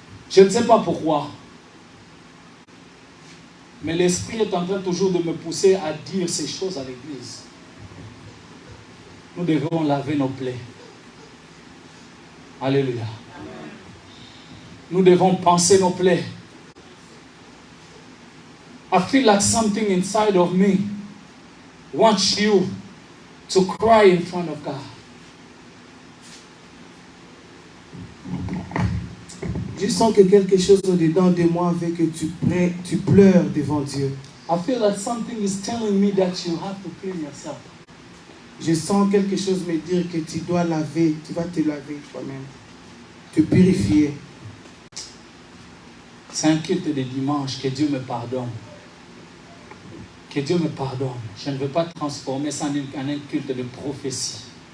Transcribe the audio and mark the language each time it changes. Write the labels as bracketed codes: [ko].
[fr] Je ne sais pas pourquoi, mais l'Esprit est en train toujours de me pousser à dire ces choses à l'Église. Nous devons laver nos plaies. Alléluia. Nous devons penser nos plaies. [en] I feel like something inside of me wants you to cry in front of God. [fr] Je sens que quelque chose au-dedans de moi veut que tu pleures devant Dieu. [en] I feel that something is telling me that you have to clean yourself. [fr] Je sens quelque chose me dire que tu dois laver, tu vas te laver toi-même, te purifier. C'est un culte de dimanche, que Dieu me pardonne. Que Dieu me pardonne. Je ne veux pas transformer ça en un culte de prophétie.